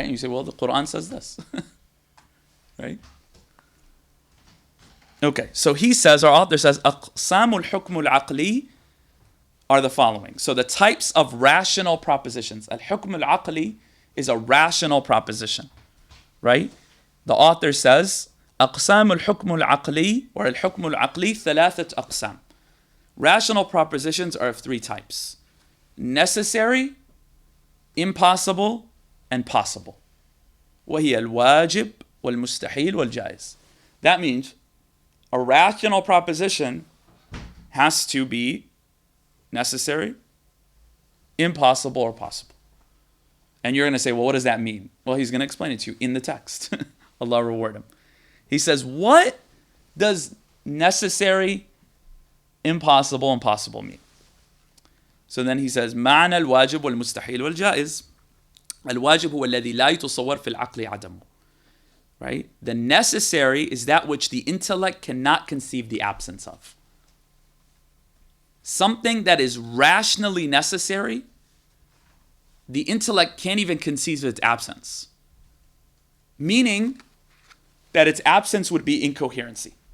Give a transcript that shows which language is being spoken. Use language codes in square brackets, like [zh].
[en] And you say, well, the Quran says this. Right? Okay, so he says, our author says, [ar] أقسام الحكم العقلي [en] are the following. So the types of rational propositions. Al-hukm al-aqli is a rational proposition. Right? The author says, [ar] أقسام الحكم العقلي or الحكم العقلي ثلاثة أقسام. [en] Rational propositions are of three types. Necessary, impossible, and possible. [ar] وهي الواجب والمستحيل والجائز. [en] That means a rational proposition has to be necessary, impossible, or possible. And you're going to say, well, what does that mean? Well, he's going to explain it to you in the text. Allah reward him. He says, what does necessary, impossible, and possible mean? So then he says, [ar] معنى الواجب والمستحيل والجائز. الواجب هو الذي لا يتصور في العقل عدمه. [en] Right? The necessary is that which the intellect cannot conceive the absence of. Something that is rationally necessary, the intellect can't even conceive of its absence. Meaning that its absence would be incoherency.